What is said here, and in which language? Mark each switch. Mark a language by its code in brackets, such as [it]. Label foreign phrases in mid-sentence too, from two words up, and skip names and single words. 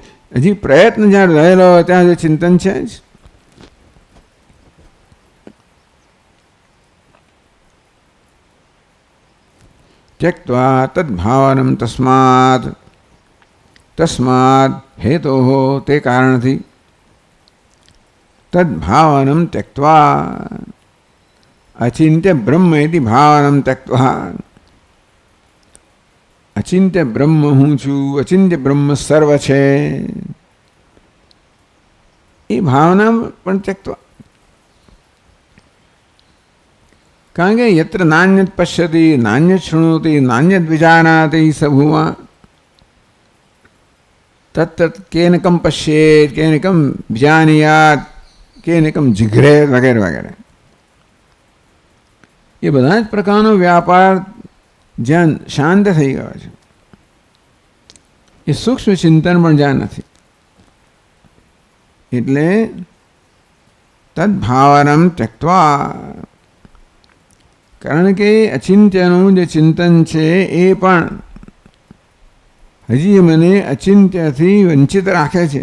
[gu] હજી પ્રયત્ન જ્યાં રહેલો હોય ત્યાં જે ચિંતન છે જ. [sa] त्यक्त्वा तद्भावनम तस्माद हेतोः, [gu] તે કારણથી [sa] तद्भावनं त्यक्त्वा अचिंत्य ब्रह्म इति भावनं त्यक्त्वा [gu] અચિંત્ય બ્રહ્મ હું છું, અચિંત્ય બ્રહ્મ સર્વ છે એ ભાવના પણ ત્યક્ત્વા, કારણ કે [sa] यत्र नान्यत् पश्यति नान्यत् शृणोति नान्यत् विजानाति स भुवा तत्तत् केनकं पश्येत् केनकं विजानीयात् केनकं जिघ्रेत् [gu] વગેરે વગેરે. ये બધા જ પ્રકારનો વ્યાપાર જ્યાં શાંત થઈ ગયો છે એ સૂક્ષ્મ ચિંતન પણ જ્યાં નથી. એટલે [sa] तद्भावनम त्यक्त्वा, [gu] કારણ કે અચિંત્યનું જે ચિંતન છે એ પણ હજી મને અચિંત્યથી વંચિત રાખે છે.